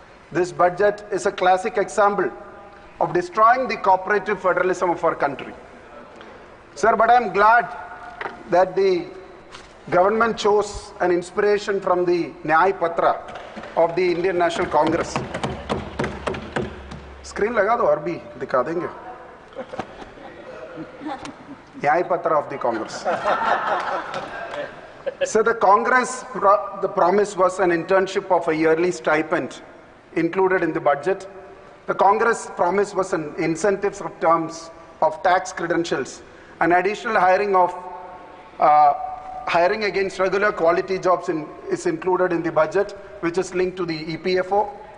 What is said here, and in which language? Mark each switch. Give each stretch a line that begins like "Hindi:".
English: This budget is a classic example of destroying the cooperative federalism of our country. Sir, but I'm glad that the government chose an inspiration from the Nyay Patra of the Indian National Congress.
Hindi: Screen लगा दो और भी दिखा देंगे.
English: Nyay Patra of the Congress. So the Congress, the promise was an internship of a yearly stipend included in the budget. The Congress promise was an incentives of terms of tax credentials, an additional hiring against regular quality jobs is included in the budget, which is linked to the EPFO.